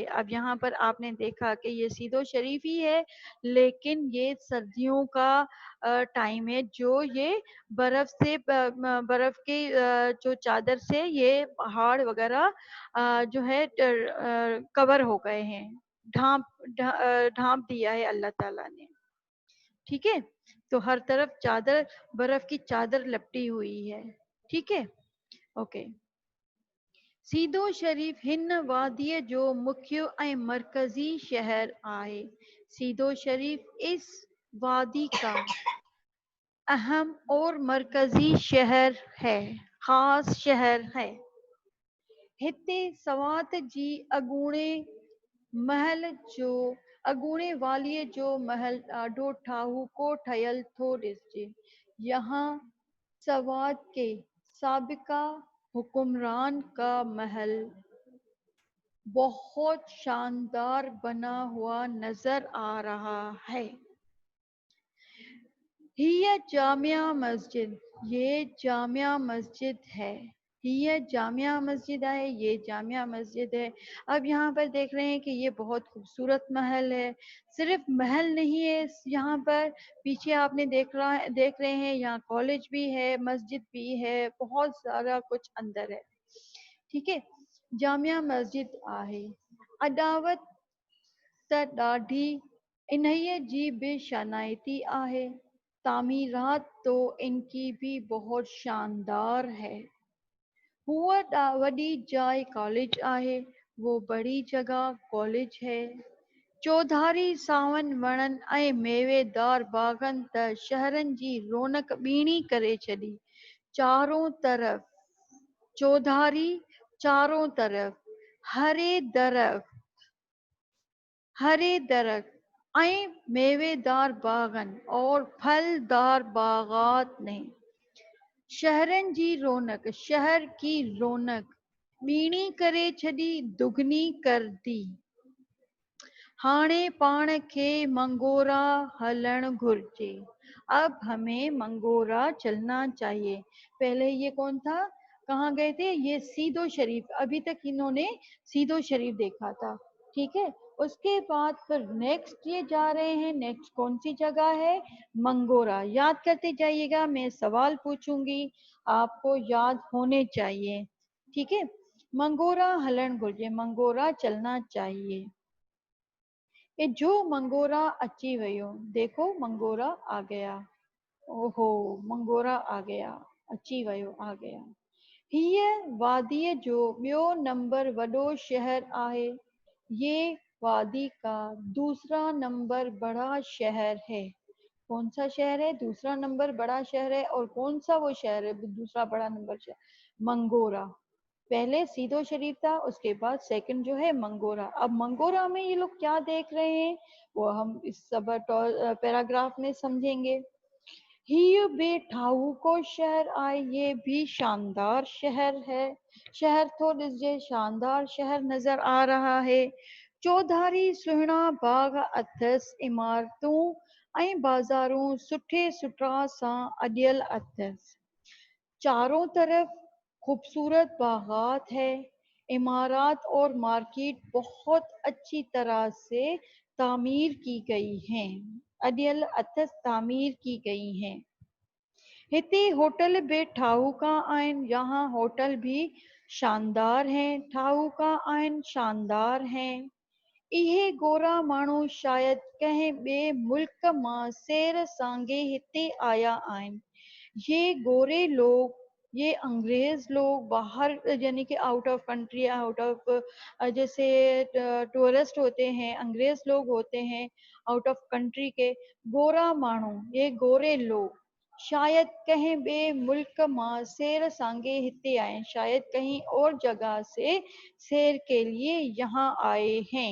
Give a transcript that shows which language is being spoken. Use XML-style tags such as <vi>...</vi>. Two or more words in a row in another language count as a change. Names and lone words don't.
<ur>اب یہاں پر آپ نے دیکھا کہ یہ سیدو شریف ہی ہے، لیکن یہ سردیوں کا ٹائم ہے، جو یہ برف سے برف کے جو چادر سے یہ پہاڑ وغیرہ جو ہے کور ہو گئے ہیں، ڈھانپ ڈھانپ دیا ہے اللہ تعالیٰ نے. ٹھیک ہے، تو ہر طرف چادر، برف کی چادر لپٹی ہوئی ہے. ٹھیک ہے، اوکے.</ur> <sd>सीदो शरीफ हिन वादीअ जो मुख्य ऐं मरकज़ी शहर आहे।</sd> <ur>سیدو شریف اس وادی کا اہم اور مرکزی شہر ہے، خاص شہر ہے.</ur> <sd>हिते सवात जी महल जो अगूणे वालीअ जो महल ॾाढो ठाहूको ठहियल थो ॾिसिजे।</sd> <ur>یہاں سوات کے سابقہ حکمران کا محل بہت شاندار بنا ہوا نظر آ رہا ہے. یہ جامعہ مسجد، یہ جامعہ مسجد ہے. یہ جامعہ مسجد ہے، یہ جامعہ مسجد ہے. اب یہاں پر دیکھ رہے ہیں کہ یہ بہت خوبصورت محل ہے. صرف محل نہیں ہے، یہاں پر پیچھے آپ نے دیکھ رہے ہیں، یہاں کالج بھی ہے، مسجد بھی ہے، بہت سارا کچھ اندر ہے. ٹھیک ہے,</ur> <sd>जामिया मस्जिद आहे। अदावत त ॾाढी इन्हीअ जी भी शानाइती आहे।</sd> <ur>تعمیرات تو ان کی بھی بہت شاندار ہے.</ur> <sd>हुआ वॾी जाइ कॉलेज आहे,</sd> <ur>وہ بڑی جگہ کالج ہے.</ur> <sd>चौधारी सावन वणनि ऐं मेवेदार बाग़नि त शहरनि जी रौनक ॿीणी करे छॾी।</sd> <ur>چاروں طرف چودھاری، چاروں طرف ہرے درخت</ur> <sd>ऐं मेवेदार बाग़नि</sd> <ur>اور پھلدار باغات نے</ur> <sd>शहरनि जी रौनक,</sd> <ur>شہر کی رونق</ur> <sd>ॿीणी करे छॾी,</sd> <ur>دگنی کر دی.</ur> <sd>हाणे पाण खे मंगोरा हलण घुर्जे।</sd> <ur>اب ہمیں منگورہ چلنا چاہیے. پہلے یہ کون تھا، کہاں گئے تھے? یہ سیدو شریف، ابھی تک انہوں نے سیدو شریف دیکھا تھا. ٹھیک ہے، اس کے بعد پھر نیکسٹ یہ جا رہے ہیں، نیکسٹ کون سی جگہ ہے? منگورہ. یاد کرتے جائیے گا، میں سوال پوچھوں گی، آپ کو یاد ہونے چاہئیں. ٹھیک ہے,</ur> <sd>मंगोरा हलण घुर्जे,</sd> <ur>منگورہ چلنا چاہیے.</ur> <sd>ये जो मंगोरा अची वियो,</sd> <ur>دیکھو منگورہ آ گیا. اوہو، منگورہ آ گیا,</ur> <sd>अची वियो,</sd> <ur>آ گیا.</ur> <sd>हीअ वादीअ जो ॿियो नंबर वॾो शहर आहे।</sd> <ur>یہ وادی کا دوسرا نمبر بڑا شہر ہے. کون سا شہر ہے؟ دوسرا نمبر بڑا شہر ہے. اور کون سا وہ شہر ہے دوسرا بڑا نمبر شہر? منگورہ. پہلے سیدو شریف تھا، اس کے بعد سیکنڈ جو ہے منگورہ. اب منگورہ میں یہ لوگ کیا دیکھ رہے ہیں، وہ ہم اس سب پیراگراف میں سمجھیں گے.</ur> <sd>ही बे ठाहूको शहर आए,</sd> <ur>یہ بھی شاندار شہر ہے. شہر تو ڏسجي شاندار شہر نظر آ رہا ہے.</ur> <sd>चौधारी सुहिणा बाग अथस, इमारतूं ऐं बाज़ारूं सुठे सुठा सां अॾियल अथस।</sd> <ur>چاروں طرف خوبصورت باغات ہے. عمارت اور مارکیٹ بہت اچھی طرح سے تعمیر کی گئی ہیں.</ur> <sd>अडियल अथस,</sd> <ur>تعمیر کی گئی ہیں.</ur> <sd>हिते होटल भी ठाहूका आहिनि,</sd> <ur>یہاں ہوٹل بھی شاندار ہیں,</ur> <sd>ठाहूका आहिनि,</sd> <ur>شاندار ہیں.</ur> <sd>इहे गोरा माण्हू शायद कंहिं ॿिए मुल्क मां सैर सांगे हिते आया आहिनि।</sd> <ur>یہ گورے لوگ، یہ انگریز لوگ باہر، یعنی کہ</ur> <en>out of country, out of,</en> <ur>جیسے ٹورسٹ ہوتے ہیں، انگریز لوگ ہوتے ہیں</ur> <en>out of country</en> <ur>کے,</ur> <sd>गोरा माण्हू,</sd> <ur>یہ گورے لوگ شاید کہیں</ur> <sd>ॿिए मुल्क मां सैर सांगे हिते आए,</sd> <ur>شاید کہیں اور جگہ سے سیر کے لیے یہاں آئے ہیں.</ur>